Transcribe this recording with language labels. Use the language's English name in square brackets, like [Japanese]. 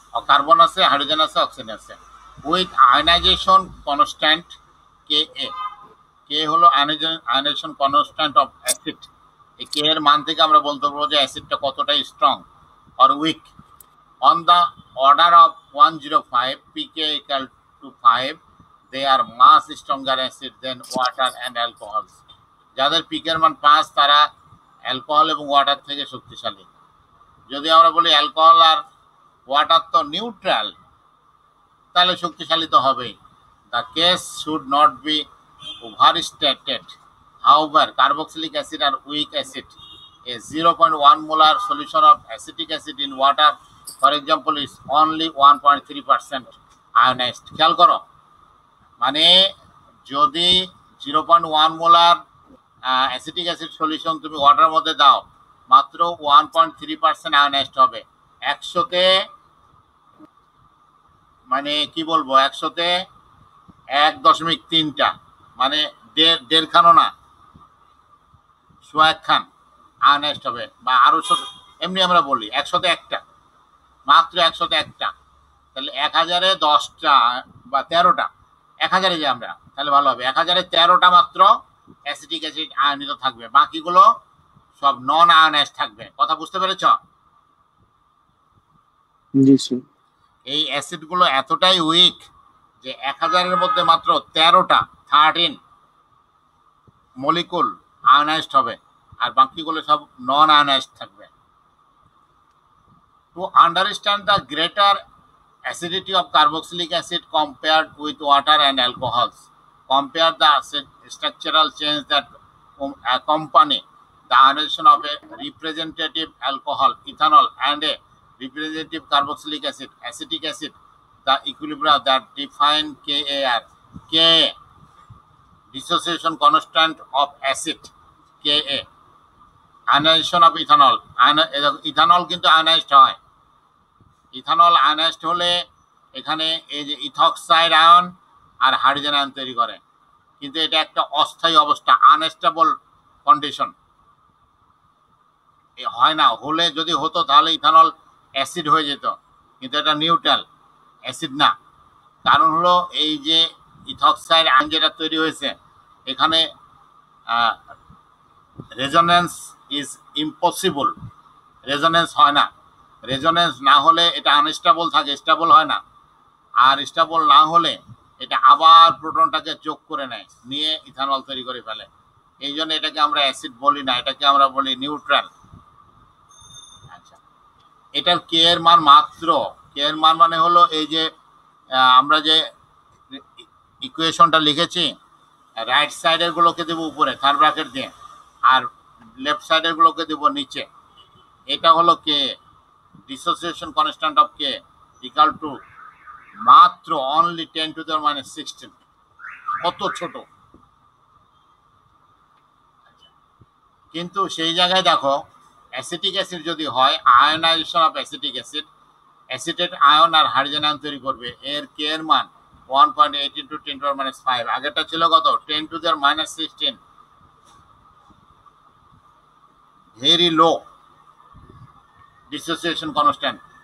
[Bangla] Carbon আছে, hydrogen আছে, oxygen আছে, [English] With ionisation constant K A. [Bangla] কে হলো আয়নাইজেশন কনস্ট্যান্ট অফ অ্যাসিড। এই কে এর মান থেকে আমরা বলতে পারবো যে অ্যাসিডটা কতটা [English] Strong or weak. On the order of 105 pK equal to to 5, they are much stronger acid than water and alcohols. [Bangla] যাদের পিকের মান 5 তারা অ্যালকোহল এবং ওয়াটার থেকে শক্তিশালী। যদি আমরা বলি অ্যালকোহল আর ওয়াটার তো নিউট্রাল, তাহলে শক্তিশালী তো হবেই। [English] The case should not be overstated. However, carboxylic acid are weak acid. A 0.1 molar solution of acetic acid in water, for example, is only 1.3% ionized. [Bangla] খেয়াল করো, মানে যদি 0.1 মোলার অ্যাসিটিক অ্যাসিড সলিউশন তুমি ওয়াটার মধ্যে দাও, মাত্র 1.3% আয়োনাইজড হবে। 100তে মানে কি বলবো, 100তে 1.3টা, মানে দেড় খানও না, সোয়া এক খান আয়োনাইজড হবে, বা আরো এমনি আমরা বলি 100তে একটা, মাত্র 100তে একটা। তাহলে 1000-এ 10টা বা 13টা, 1000-এ যে আমরা, তাহলে ভালো হবে, 1000-এ 13টা মাত্র অ্যাসিটিক অ্যাসিড আয়নিত থাকবে, বাকিগুলো সব নন আয়োনাইজড থাকবে। কথা বুঝতে পেরেছ? জি স্যার। এই অ্যাসিডগুলো এতটাই উইক যে 1000-এর মধ্যে মাত্র 13টা 13 মলিকুল আয়োনাইজড হবে, আর বাকিগুলো সব নন আয়োনাইজড থাকবে। [English] To understand the greater acidity of carboxylic acid compared with water and alcohols, compare the structural change that accompany the ionization of a representative alcohol, ethanol, and a representative carboxylic acid, acetic acid. The equilibrium that define KAR, Ka, dissociation constant of acid, Ka, ionization of ethanol, ethanol [Bangla] কিন্তু ionised হয়। Ethanol ionised হলে এখানে এই যে ethoxide ion আর hydrogen ion তৈরি করে, কিন্তু এটা একটা অস্থায়ী অবস্থা, [English] unstable condition, [Bangla] হয় না। হলে যদি হতো তাহলে ইথানল অ্যাসিড হয়ে যেত, কিন্তু এটা নিউট্রাল, অ্যাসিড না। কারণ হলো এই যে ইথক্সাইড আয়ন যেটা তৈরি হয়েছে, এখানে [English] resonance is impossible, [Bangla] রেজোনেন্স হয় না। রেজোনেন্স না হলে এটা আনস্টেবল থাকে, স্টেবল হয় না। আর স্টেবল না হলে এটা আবার প্রোটনটাকে যোগ করে নেয়, নিয়ে ইথানল তৈরি করে ফেলে। এই জন্য এটাকে আমরা অ্যাসিড বলি না, এটাকে আমরা বলি নিউট্রাল। আচ্ছা, এটার কে এর মান মাত্র, কে এর মান মানে হলো এই যে আমরা যে ইকুয়েশনটা লিখেছি, রাইট সাইডের গুলোকে দেবো উপরে থার্ড ব্র্যাকেট দিয়ে, আর লেফট সাইডের গুলোকে দেবো নিচে। এটা হলো কে, [English] dissociation constant of K equal to [Bangla] মাত্র [English] only 10⁻⁻16। [Bangla] কত ছোট! কিন্তু সেই জায়গায় দেখো, অ্যাসিটিক অ্যাসিড যদি হয়, [English] ionisation of acetic acid, [Bangla] acetate ion আর hydrogen ion তৈরি করবে, এর কে এর মান 1.8 × 10⁻⁵। আগেরটা ছিল কত? 10⁻⁻16, [English] Very low dissociation constant.